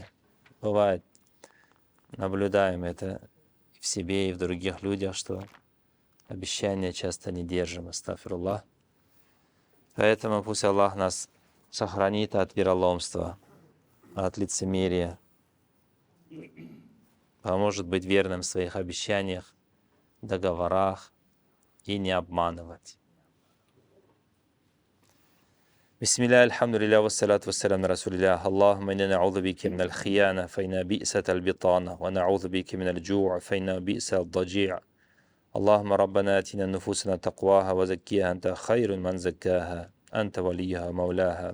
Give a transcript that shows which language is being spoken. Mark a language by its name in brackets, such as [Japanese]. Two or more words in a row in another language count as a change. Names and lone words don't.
[Russian] Бывает, наблюдаем это в себе и в других людях, что обещания часто не держим, астафируллах. Поэтому пусть Аллах нас сохранит от вероломства, от лицемерия, поможет быть верным в своих обещаниях, договорах и не обманывать. [Arabic] بسم الله، الحمد لله، والصلاة والسلام على رسول الله. اللهم إنا نعوذ بك من الخيانة فإنها بئست البطانة، ونعوذ بك من الجوع فإنه بئس الضجيع. اللهم ربنا آتنا نفوسنا تقواها وزكيها أنت خير من زكاها أنت وليها مولاها.